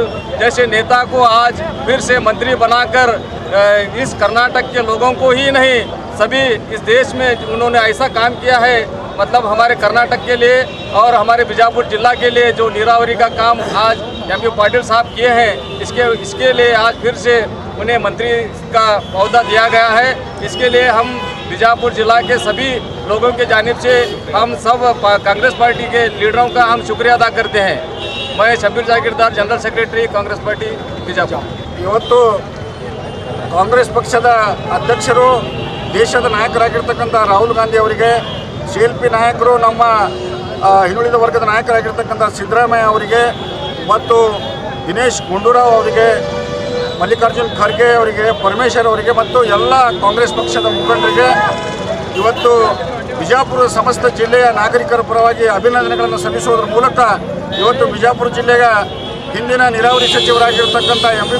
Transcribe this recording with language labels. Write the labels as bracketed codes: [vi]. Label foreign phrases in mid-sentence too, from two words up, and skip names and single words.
[hi] जैसे नेता को आज फिर से मंत्री बनाकर इस कर्नाटक के लोगों को ही नहीं सभी इस देश में उन्होंने ऐसा काम किया है, मतलब हमारे कर्नाटक के लिए और हमारे बीजापुर जिला के लिए जो नीरावरी का काम आज एमबी पाटिल साहब किए हैं, इसके लिए आज फिर से उन्हें मंत्री का ओहदा दिया गया है। इसके लिए हम बीजापुर जिला के सभी लोगों के जानिब से हम सब कांग्रेस पार्टी के लीडरों का हम शुक्रिया अदा करते हैं। मैं शब्बीर जागीरदार, [en] general secretary, [hi] कांग्रेस पार्टी बीजापुर। [kn] ಇವತ್ತು ಕಾಂಗ್ರೆಸ್ ಪಕ್ಷದ ಅಧ್ಯಕ್ಷರು, ದೇಶದ ನಾಯಕರಾಗಿರ್ತಕ್ಕಂಥ ರಾಹುಲ್ ಗಾಂಧಿ ಅವರಿಗೆ, ಶಿಲ್ಪಿ ನಾಯಕರು, ನಮ್ಮ ಹಿಂದುಳಿದ ವರ್ಗದ ನಾಯಕರಾಗಿರ್ತಕ್ಕಂಥ ಸಿದ್ದರಾಮಯ್ಯ ಅವರಿಗೆ ಮತ್ತು ದಿನೇಶ್ ಗುಂಡೂರಾವ್ ಅವರಿಗೆ, ಮಲ್ಲಿಕಾರ್ಜುನ್ ಖರ್ಗೆ ಅವರಿಗೆ, ಪರಮೇಶ್ವರ್ ಅವರಿಗೆ ಮತ್ತು ಎಲ್ಲ ಕಾಂಗ್ರೆಸ್ ಪಕ್ಷದ ಮುಖಂಡರಿಗೆ ಇವತ್ತು ಬಿಜಾಪುರ ಸಮಸ್ತ ಜಿಲ್ಲೆಯ ನಾಗರಿಕರ ಪರವಾಗಿ ಅಭಿನಂದನೆಗಳನ್ನು ಸಲ್ಲಿಸುವುದರ ಮೂಲಕ ಇವತ್ತು ಬಿಜಾಪುರ ಜಿಲ್ಲೆಯ ಹಿಂದಿನ ನೀರಾವರಿ ಸಚಿವರಾಗಿರ್ತಕ್ಕಂಥ ಎಂ.ಬಿ.